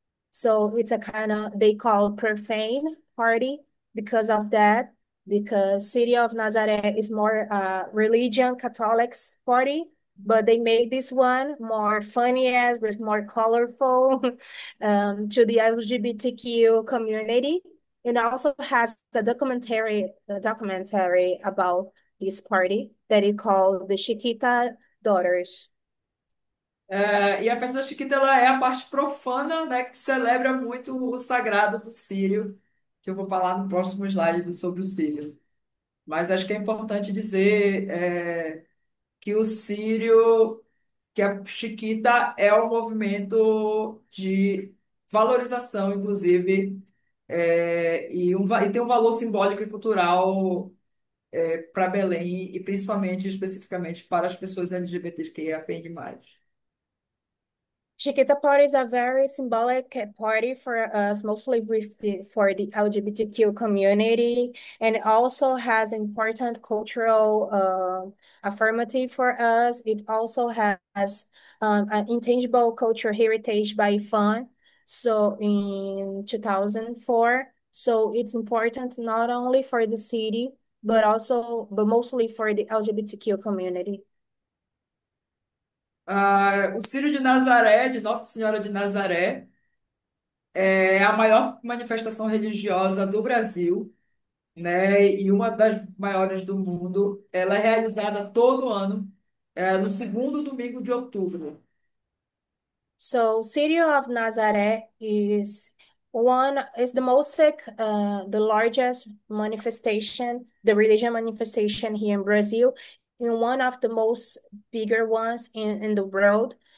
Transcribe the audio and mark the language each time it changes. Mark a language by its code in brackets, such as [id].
[en] So it's a kind of, they call profane party because of that, because City of Nazareth is more religion Catholics party, but they made this one more funny as with more colorful to the LGBTQ community. It also has a documentary about this party that it called the Chiquita Daughters. [pt] E a festa da Chiquita ela é a parte profana, né, que celebra muito o sagrado do Sírio, que eu vou falar no próximo slide sobre o Sírio. Mas acho que é importante dizer que o Sírio, que a Chiquita é um movimento de valorização, inclusive, e tem um valor simbólico e cultural para Belém e principalmente, especificamente, para as pessoas LGBTQIA+. [en] Chiquita party is a very symbolic party for us, mostly for the LGBTQ community, and it also has important cultural affirmative for us. It also has an intangible cultural heritage by FUN, so in 2004. So it's important not only for the city, but mostly for the LGBTQ community. [pt] O Círio de Nazaré, de Nossa Senhora de Nazaré, é a maior manifestação religiosa do Brasil, né? E uma das maiores do mundo. Ela é realizada todo ano, no segundo domingo de outubro. [en] So City of Nazareth is the largest manifestation, the religion manifestation here in Brazil, and one of the most bigger ones in the world.